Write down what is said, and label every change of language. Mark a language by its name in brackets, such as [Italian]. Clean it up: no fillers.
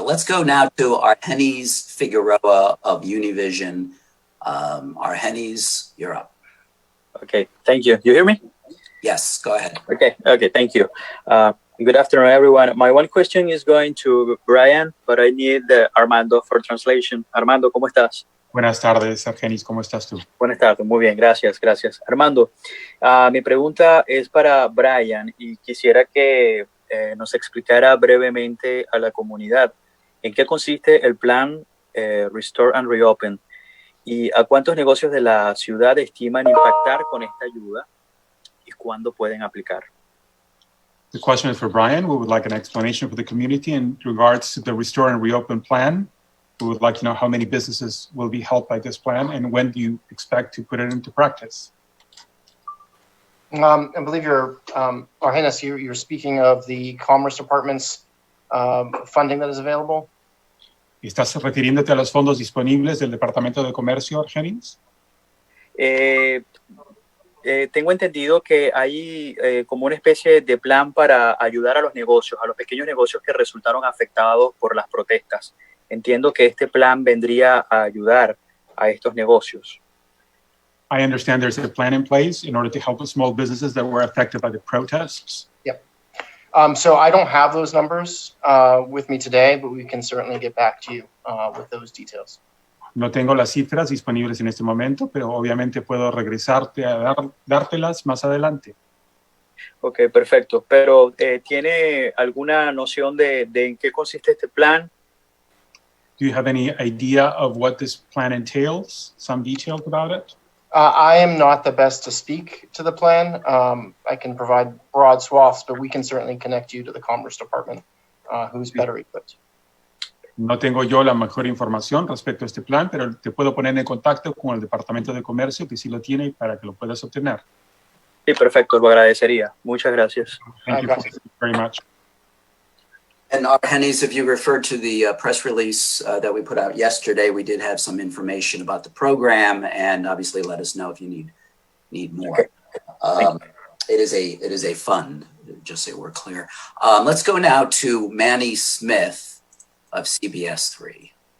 [English] Let's go now to Argenis Figueroa of Univision. Argenis, you're up. Okay, thank you. You hear me? Yes, go ahead. Okay, thank you. Good afternoon, everyone. My one question is going to Brian, but I need Armando for translation. [Spanish] Armando, ¿cómo estás? Buenas tardes, Argenis, ¿cómo estás tú? Buenas tardes, muy bien, gracias. Armando, mi pregunta es para Brian y quisiera que nos explicara brevemente a la comunidad en qué consiste el plan Restore and Reopen y a cuántos negocios de la ciudad estiman impactar con esta ayuda y cuándo pueden aplicar. [English] The question is for Brian. We would like an explanation for the community in regards to the Restore and Reopen plan. We would like to know how many businesses will be helped by this plan and when do you expect to put it into practice? I believe Argenis, you're speaking of the Commerce Department's funding that is available. [Spanish] ¿Estás refiriéndote a los fondos disponibles del Departamento de Comercio, Argenis? Tengo entendido que hay como una especie de plan para ayudar a los negocios, a los pequeños negocios que resultaron afectados por las protestas. Entiendo que este plan vendría a ayudar a estos negocios. [English] I understand there's a plan in place in order to help the small businesses that were affected by the protests. Yep. So I don't have those numbers with me today, but we can certainly get back to you with those details. [Spanish] No tengo las cifras disponibles en este momento, pero obviamente puedo regresarte a dártelas más adelante. Ok, perfecto. Pero ¿tiene alguna noción de en qué consiste este plan? [English] Do you have any idea of what this plan entails? Some details about it? I am not the best to speak to the plan. I can provide broad swaths, but we can certainly connect you to the Commerce Department, who's better equipped. [Spanish] No tengo yo la mejor información respecto a este plan, pero te puedo poner en contacto con el Departamento de Comercio, que sí lo tiene, para que lo puedas obtener. Sí, perfecto, lo agradecería. Muchas gracias. [English] Thank you very much. And Argenis, if you referred to the press release that we put out yesterday, we did have some information about the program, and obviously let us know if you need more. Okay. It is a fund, just so we're clear. Let's go now to Manny Smith of CBS 3.